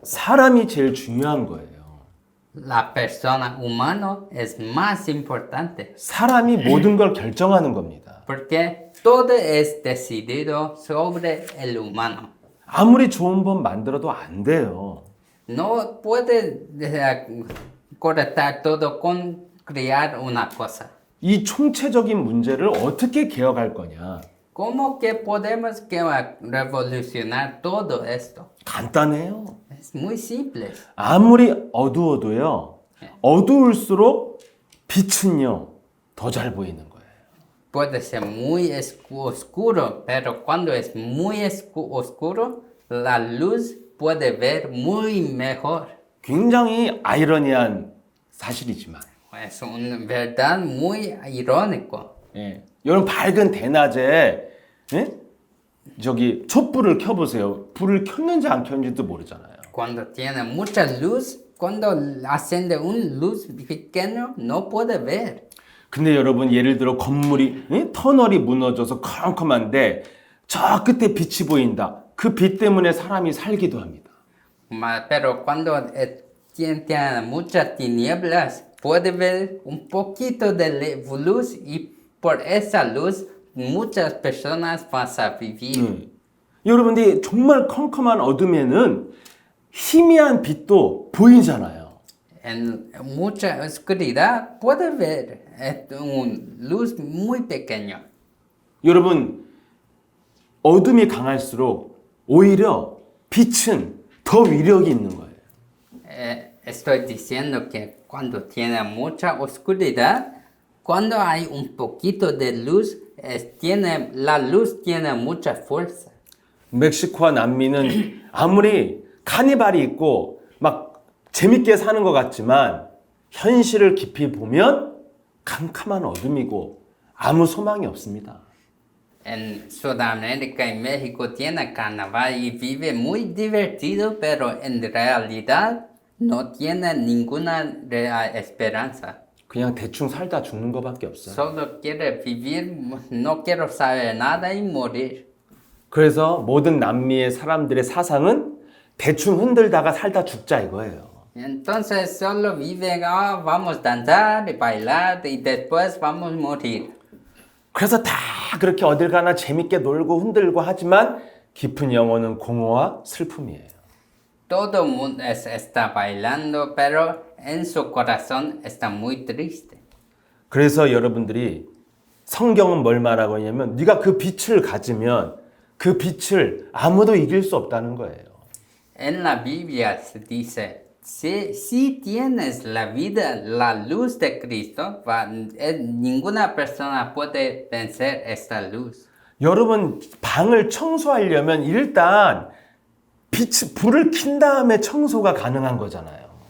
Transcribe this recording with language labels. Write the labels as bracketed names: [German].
[Korean] 사람이 제일 중요한 거예요. [Spanish] La persona humana es más importante. [Korean] 사람이 모든 걸 결정하는 겁니다. [Spanish] Porque todo es decidido sobre el humano. [Korean] 아무리 좋은 법 만들어도 안 돼요. [Spanish] No puede cortar todo con crear una cosa. [Korean] 이 총체적인 문제를 어떻게 개혁할 거냐? [Spanish] ¿Cómo que podemos revolucionar todo esto? [Korean] 간단해요. [Spanish] Es muy simple. [Korean] 아무리 어두워도요. 어두울수록 빛은요. 더 잘 보이는 거예요. [Spanish] Puede ser muy oscuro, pero cuando es muy oscuro, la luz puede ver muy mejor. [Korean] 굉장히 아이러니한 사실이지만 [Spanish] Es una verdad muy irónico. [Korean] 예. 여러분 밝은 대낮에 예? 저기 촛불을 켜보세요. 불을 켰는지 안 켰는지도 모르잖아요. [Spanish] Cuando tiene mucha luz, cuando acende un luz pequeño, no puede ver. [Korean] 근데 여러분 예를 들어 건물이 터널이 무너져서 컴컴한데 저 끝에 빛이 보인다. 그 빛 때문에 사람이 살기도 합니다. [Spanish] Pero cuando tiene muchas tinieblas, puede ver un poquito de luz y por esa luz muchas personas van a vivir. [Korean] 여러분들이 정말 컴컴한 어둠에는 희미한 빛도 보이잖아요. [Spanish] En mucha oscuridad puede ver una luz muy pequeña. [Korean] 여러분 어둠이 강할수록 오히려 빛은 더 위력이 있는 거예요. [Spanish] Estoy diciendo que cuando tiene mucha oscuridad, cuando hay un poquito de luz, la luz tiene mucha fuerza. [Korean] 멕시코와 남미는 아무리 카니발이 있고 막 재밌게 사는 것 같지만 현실을 깊이 보면 캄캄한 어둠이고 아무 소망이 없습니다. [Spanish] En Sudamérica y México tiene carnaval y vive muy divertido, pero en realidad no tiene ninguna real esperanza. [Korean] 그냥 대충 살다 죽는 것밖에 없어요. [Spanish] Solo quiere vivir, no quiero saber nada y morir. [Korean] 그래서 모든 남미의 사람들의 사상은 대충 흔들다가 살다 죽자 이거예요. [Spanish] Entonces solo viven, vamos a danzar y bailar y después vamos a morir. [Korean] 그래서 다 그렇게 어딜 가나 재밌게 놀고 흔들고 하지만 깊은 영혼은 공허와 슬픔이에요. [Spanish] Todo el mundo está bailando, pero en su corazón está muy triste. [Korean] 그래서 여러분들이 성경은 뭘 말하고 있냐면 네가 그 빛을 가지면 그 빛을 아무도 이길 수 없다는 거예요. [Spanish] En la Biblia se dice, si tienes la vida, la luz de Cristo, ninguna persona puede vencer esta luz. [Korean] 여러분 방을 청소하려면 일단 불을 킨 다음에 청소가 가능한 거잖아요.